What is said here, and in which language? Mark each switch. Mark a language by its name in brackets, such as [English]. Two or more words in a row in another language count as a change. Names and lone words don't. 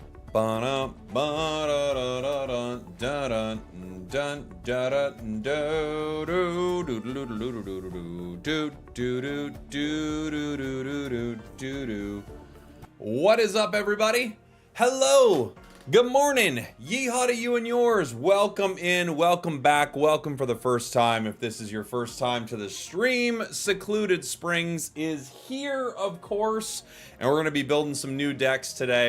[English] Ba-dum, ba-da-da-da-da, da-dun, dun, da-dun, do-do-do-do-do-do-do-do-do-do-do-do-do-do. What is up, everybody? Hello. Good morning. Yeehaw to you and yours. Welcome in, welcome back, welcome for the first time. If this is your first time to the stream, Secluded Springs is here, of course, and we're going to be building some new decks today.